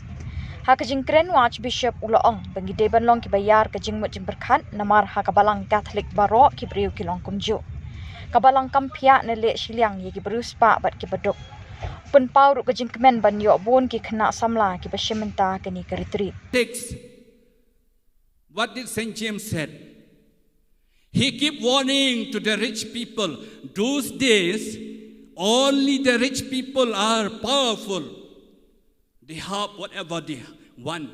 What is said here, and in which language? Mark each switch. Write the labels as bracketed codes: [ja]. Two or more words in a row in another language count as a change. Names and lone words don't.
[kha] Haka jingkren U Archbishop Shillong bagi deban long ki bayar ke jingmut jingpyrkhat namar haka Balang Katholik Baroh ki briew kumjuh. Ka Balang pyah nele shiliang ye ki riewspah bat ki baduk. Pynpaw ke jingkmen ban yo bon ki khna Samla ki pynmynta ke ni ke retreat. [en] 6. What did St. James said? He keep warning to the rich people. Those days, only the rich people are powerful. They have whatever they want.